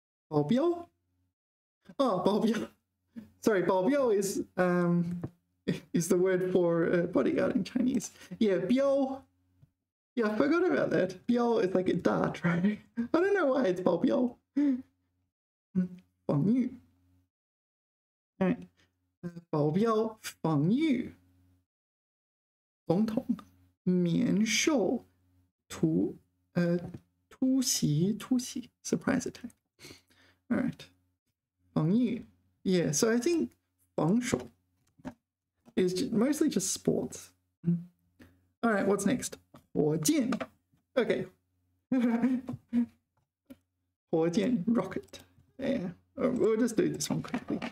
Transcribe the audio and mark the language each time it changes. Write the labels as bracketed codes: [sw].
[en] 保镖?Oh, 保镖.Sorry, 保镖is the word for bodyguard in Chinese. Yeah, 镖. Yeah, I forgot about that. 镖is like a dart, right? I don't know why it's 保镖. 防御.All right. [zh] 保镖防御总统免受突袭 [en] surprise attack. All right. 防御. Yeah, so I think 防守 is mostly just sports. All right, what's next? 火箭.Okay. 火箭 rocket. Yeah. We'll just do this one quickly.